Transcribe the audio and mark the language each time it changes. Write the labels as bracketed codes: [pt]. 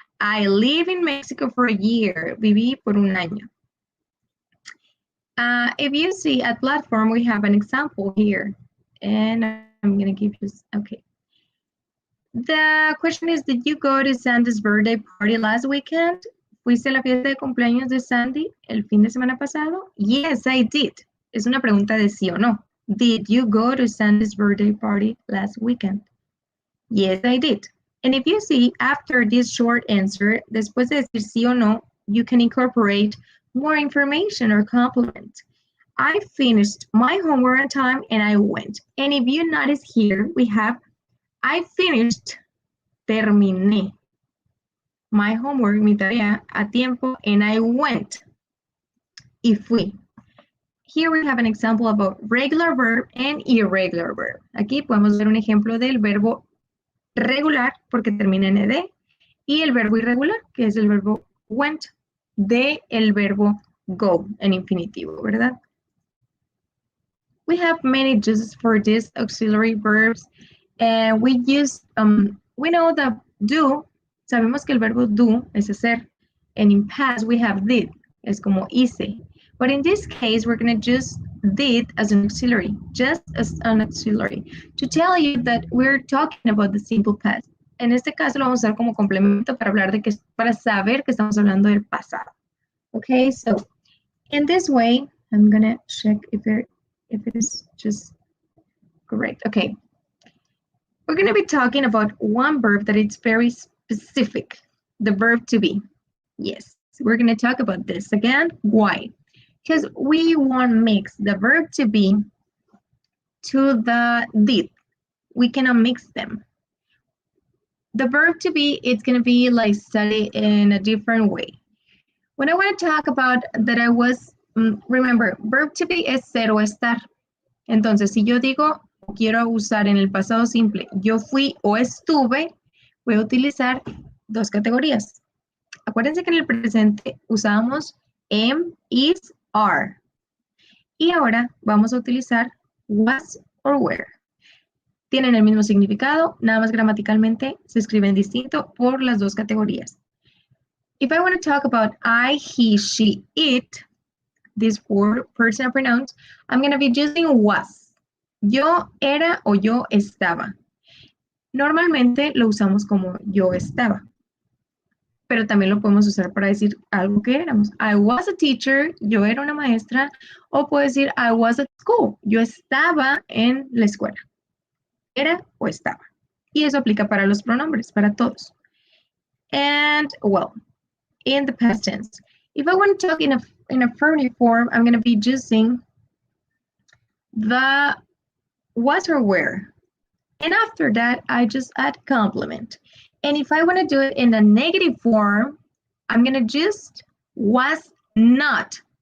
[en] I live in Mexico for a year. [es] Viví por un año. [en] If you see at platform, we have an example here, and I'm gonna give you, okay. The question is, did you go to Sandy's birthday party last weekend? [es] ¿Fuiste a la fiesta de cumpleaños de Sandy el fin de semana pasado? [en] Yes, I did. [es] Es una pregunta de sí o no. [en] Did you go to Sandy's birthday party last weekend? Yes, I did. And if you see, after this short answer, [es] después de decir sí o no, [en] you can incorporate more information or complement. I finished my homework on time and I went. And if you notice here, we have I finished, terminé my homework, [es] mi tarea, a tiempo, [en] and I went, [es] y fui. [en] Here we have an example about regular verb and irregular verb. [es] Aquí podemos ver un ejemplo del verbo regular, porque termina en ed, y el verbo irregular, que es el verbo went, de el verbo go, en infinitivo, ¿verdad? [en] We have many uses for these auxiliary verbs. And we use, we know that do, [es] sabemos que el verbo do es hacer, [en] and in past we have did, [es] es como hice. [en] But in this case, we're going to use did as an auxiliary, just as an auxiliary, to tell you that we're talking about the simple past. [es] En este caso lo vamos a usar como complemento para hablar de que, para saber que estamos hablando del pasado. [en] Okay, so in this way, I'm going to check if it is just correct. Okay. We're going to be talking about one verb that it's very specific, the verb to be. Yes, we're going to talk about this again. Why? Because we want to mix the verb to be to the did. We cannot mix them. The verb to be, it's going to be like studied in a different way. When I want to talk about that I was, remember, verb to be [es] es ser o estar. Entonces, si yo digo, quiero usar en el pasado simple, yo fui o estuve, voy a utilizar dos categorías. Acuérdense que en el presente usábamos am, is, are. Y ahora vamos a utilizar was or were. Tienen el mismo significado, nada más gramaticalmente se escriben distinto por las dos categorías. [en] If I want to talk about I, he, she, it, these four personal pronouns, I'm going to be using was. [es] Yo era o yo estaba. Normalmente lo usamos como yo estaba. Pero también lo podemos usar para decir algo que éramos. [en] I was a teacher, [es] yo era una maestra. O puedo decir [en] I was at school, [es] yo estaba en la escuela. Era o estaba. Y eso aplica para los pronombres, para todos. [en] And, well, in the past tense. If I want to talk in affirmative form, I'm going to be using the was or were. And after that, I just add complement. And if I want to do it in the negative form, I'm going to just was not.